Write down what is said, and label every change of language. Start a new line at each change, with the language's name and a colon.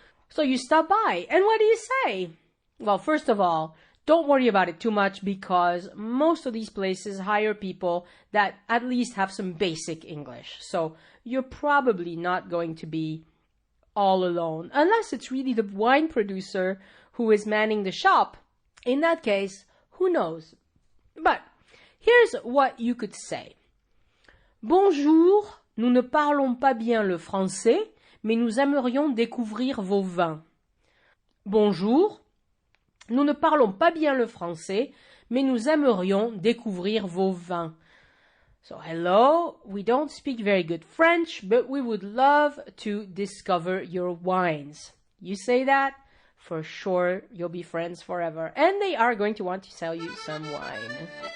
English: So you stop by, and what do you say? Well, first of all, don't worry about it too much because most of these places hire people that at least have some basic English. So you're probably not going to be all alone, unless it's really the wine producer who is manning the shop. In that case, who knows? But here's what you could say.
French: Bonjour, nous ne parlons pas bien le français, mais nous aimerions découvrir vos vins. Bonjour, nous ne parlons pas bien le français, mais nous aimerions découvrir vos vins.
English: So, hello, we don't speak very good French, but we would love to discover your wines. You say that, for sure you'll be friends forever. And they are going to want to sell you some wine.